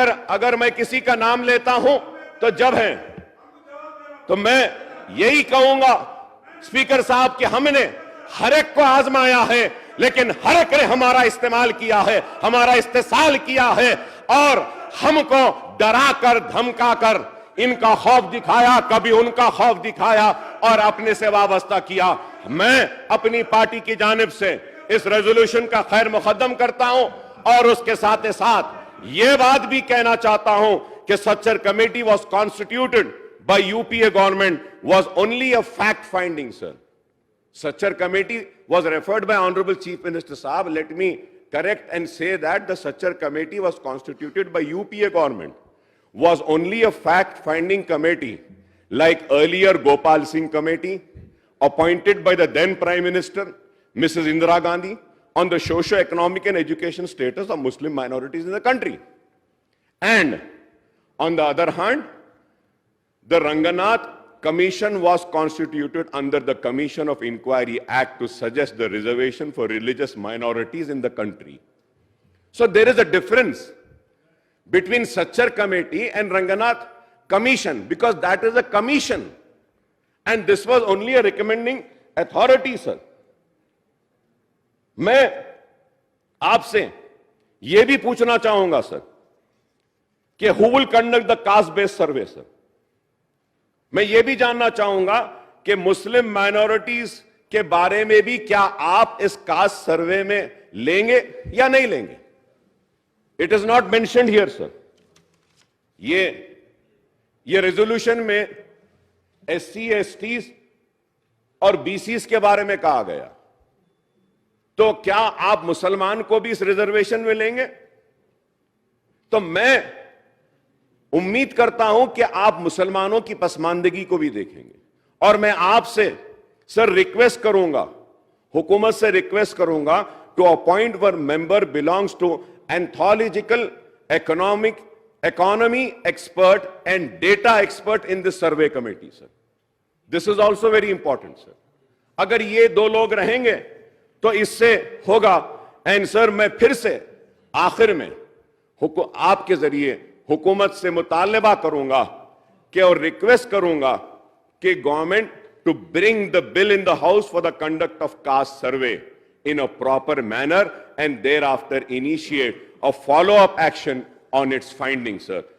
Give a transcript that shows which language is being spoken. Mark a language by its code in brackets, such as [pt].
[hi] अगर मैं किसी का नाम लेता हूं तो जब है तो मैं यही कहूंगा स्पीकर साहब कि हमने हर एक को आजमाया है, लेकिन हर एक ने हमारा इस्तेमाल किया है, हमारा इस्तेसाल किया है और हमको डरा कर धमका कर इनका खौफ दिखाया, कभी उनका खौफ दिखाया और अपने से वाबस्ता किया. मैं अपनी पार्टी की जानिब से इस रेजोल्यूशन का खैर मुकद्दम करता हूं और उसके साथ साथ ये बात भी कहना चाहता हूं कि Sachar committee [en] was constituted by UPA government was only a fact finding, [hi] sir. [en] Sachar committee was referred by Honorable Chief Minister Saab. Let me correct and say that the Sachar committee was constituted by UPA government, was only a fact finding committee like earlier Gopal Singh committee appointed by the then Prime Minister Mrs. Indira Gandhi on the socio-economic and education status of Muslim minorities in the country. And on the other hand, the Ranganath Commission was constituted under the Commission of Inquiry Act to suggest the reservation for religious minorities in the country. So there is a difference between Sachar Committee and Ranganath Commission, because that is a commission and this was only a recommending authority, sir. [hi] मैं आपसे यह भी पूछना चाहूंगा sir कि [en] who will conduct the caste based survey, [hi] sir. मैं यह भी जानना चाहूंगा कि मुस्लिम माइनॉरिटीज के बारे में भी क्या आप इस कास्ट सर्वे में लेंगे या नहीं लेंगे. [en] it is not mentioned here [hi] sir. ये रेजोल्यूशन में SC, STs और BCs के बारे में कहा गया, तो क्या आप मुसलमान को भी इस रिजर्वेशन में लेंगे. तो मैं उम्मीद करता हूं कि आप मुसलमानों की पसमानदगी को भी देखेंगे. और मैं आपसे सर रिक्वेस्ट करूंगा, हुकूमत से रिक्वेस्ट करूंगा [en] To appoint one member belongs to anthological economy expert and data expert in this survey committee, sir. This is also very important, sir. [hi] अगर ये दो लोग रहेंगे तो इससे होगा. [en] and sir, [hi] मैं फिर से आखिर में आपके जरिए हुकूमत से मुतालबा करूंगा कि [en] और रिक्वेस्ट करूंगा कि government to bring the bill in the house for the conduct of caste survey in a proper manner and thereafter initiate a follow-up action on its findings, sir.